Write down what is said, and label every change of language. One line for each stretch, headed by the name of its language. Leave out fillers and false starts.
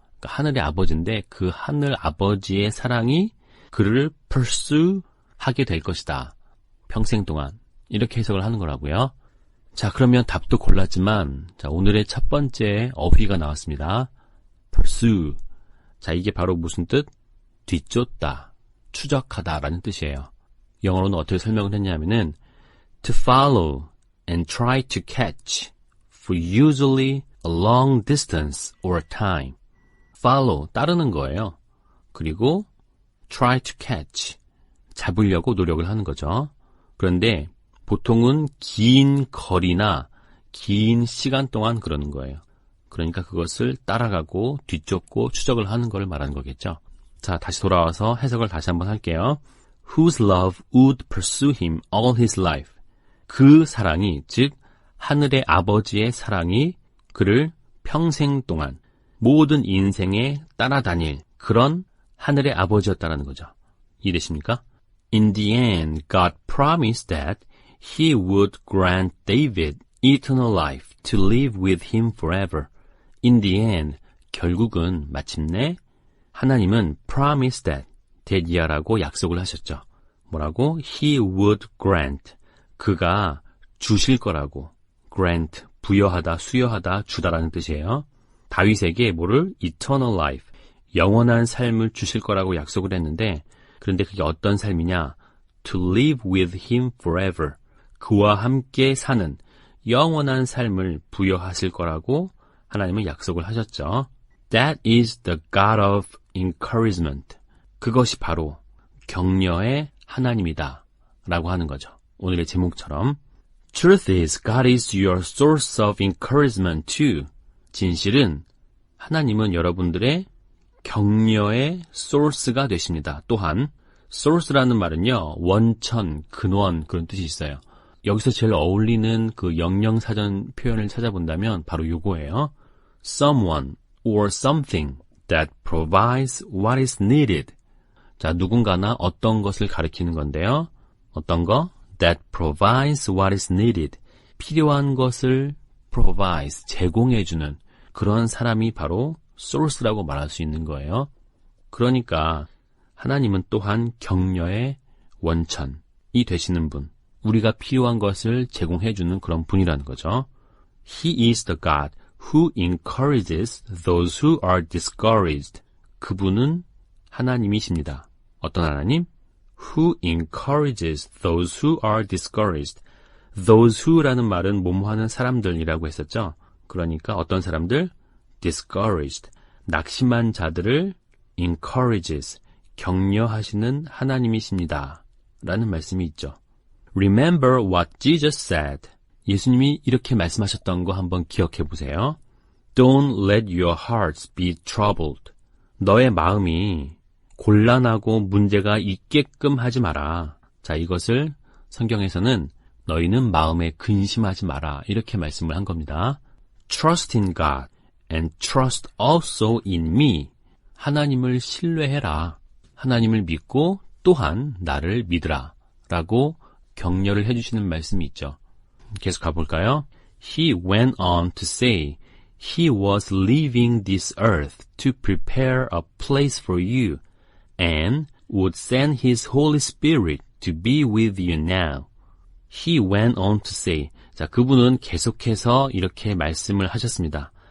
Korean: 그러니까 하늘의 아버지인데 그 하늘 아버지의 사랑이 그를 pursue 하게 될 것이다. 평생 동안. 이렇게 해석을 하는 거라고요. 자, 그러면 답도 골랐지만, 자, 오늘의 첫 번째 어휘가 나왔습니다. pursue. 자, 이게 바로 무슨 뜻? 뒤쫓다, 추적하다 라는 뜻이에요. 영어로는 어떻게 설명을 했냐면은
English: to follow and try to catch for usually a long distance or time.
Korean: follow, 따르는 거예요. 그리고
English: try to catch,
Korean: 잡으려고 노력을 하는 거죠. 그런데 보통은 긴 거리나 긴 시간 동안 그러는 거예요. 그러니까 그것을 따라가고 뒤쫓고 추적을 하는 걸 말하는 거겠죠. 자, 다시 돌아와서 해석을 다시 한번 할게요.
English: Whose love would pursue him all his life.
Korean: 그 사랑이, 즉 하늘의 아버지의 사랑이 그를 평생 동안 모든 인생에 따라다닐 그런 하늘의 아버지였다는 거죠. 이해되십니까?
English: In the end, God promised that He would grant David eternal life to live with him forever. In the end,
Korean: 결국은 마침내 하나님은 promise that 이하라고 약속을 하셨죠. 뭐라고?
English: He would grant.
Korean: 그가 주실 거라고. grant, 부여하다, 수여하다, 주다라는 뜻이에요. 다윗에게 뭐를?
English: eternal life,
Korean: 영원한 삶을 주실 거라고 약속을 했는데, 그런데 그게 어떤 삶이냐?
English: to live with him forever.
Korean: 그와 함께 사는 영원한 삶을 부여하실 거라고 하나님은 약속을 하셨죠.
English: That is the God of encouragement.
Korean: 그것이 바로 격려의 하나님이다 라고 하는 거죠. 오늘의 제목처럼
English: Truth is, God is your source of encouragement too.
Korean: 진실은 하나님은 여러분들의 격려의 source가 되십니다. 또한 source라는 말은요, 원천, 근원 그런 뜻이 있어요. 여기서 제일 어울리는 그 영영사전 표현을 찾아본다면 바로 요거예요.
English: Someone or something that provides what is needed.
Korean: 자, 누군가나 어떤 것을 가리키는 건데요. 어떤 거?
English: That provides what is needed.
Korean: 필요한 것을 provides, 제공해주는 그런 사람이 바로 source라고 말할 수 있는 거예요. 그러니까 하나님은 또한 격려의 원천이 되시는 분, 우리가 필요한 것을 제공해주는 그런 분이라는 거죠.
English: He is the God who encourages those who are discouraged.
Korean: 그분은 하나님이십니다. 어떤 하나님?
English: Who encourages those who are discouraged.
Korean: Those who라는 말은 뭐뭐 하는 사람들이라고 했었죠. 그러니까 어떤 사람들? discouraged. 낙심한 자들을 encourages. 격려하시는 하나님이십니다. 라는 말씀이 있죠.
English: Remember what Jesus said.
Korean: 예수님이 이렇게 말씀하셨던 거 한번 기억해 보세요.
English: Don't let your hearts be troubled.
Korean: 너의 마음이 곤란하고 문제가 있게끔 하지 마라. 자, 이것을 성경에서는 너희는 마음에 근심하지 마라. 이렇게 말씀을 한 겁니다.
English: Trust in God and trust also in me.
Korean: 하나님을 신뢰해라. 하나님을 믿고 또한 나를 믿으라. 라고 격려를 해주시는 말씀이 있죠. 계속 가볼까요?
English: He went on to say, He was leaving this earth to prepare a place for you and would send His Holy Spirit to be with you now. He went on to say,
Korean: 자, 그분은 계속해서 이렇게 말씀을 하셨습니다.